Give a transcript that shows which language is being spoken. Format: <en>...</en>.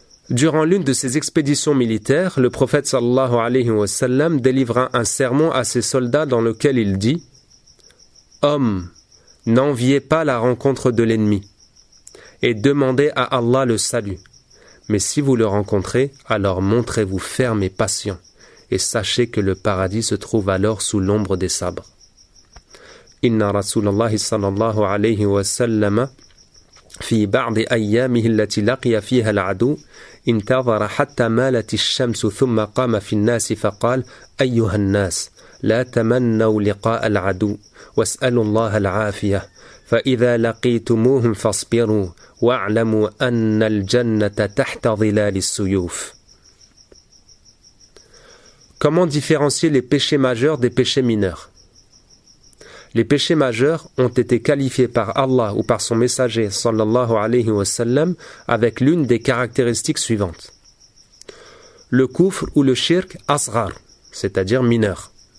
<fr>Durant l'une de ses expéditions militaires, le prophète sallallahu alayhi wa sallam délivra un sermon à ses soldats dans lequel il dit « Hommes, n'enviez pas la rencontre de l'ennemi et demandez à Allah le salut. Mais si vous le rencontrez, alors montrez-vous ferme et patient et sachez que le paradis se trouve alors sous l'ombre des sabres. »</fr> <ar>Inna Rasulallah sallallahu alayhi wa sallam في بعض أيامه التي لقي فيها العدو انتظر حتى مالت الشمس ثم قام في الناس فقال أيها الناس لا تمنوا لقاء العدو واسألوا الله العافية فإذا لقيتموهم فاصبروا واعلموا أن الجنة تحت ظلال السيوف.</ar> <fr>Comment différencier les péchés majeurs des péchés mineurs? Les péchés majeurs ont été qualifiés par Allah ou par son messager sallallahu alayhi wa sallam avec l'une des caractéristiques suivantes. Le kufr ou le shirk asghar, c'est-à-dire mineur.</fr>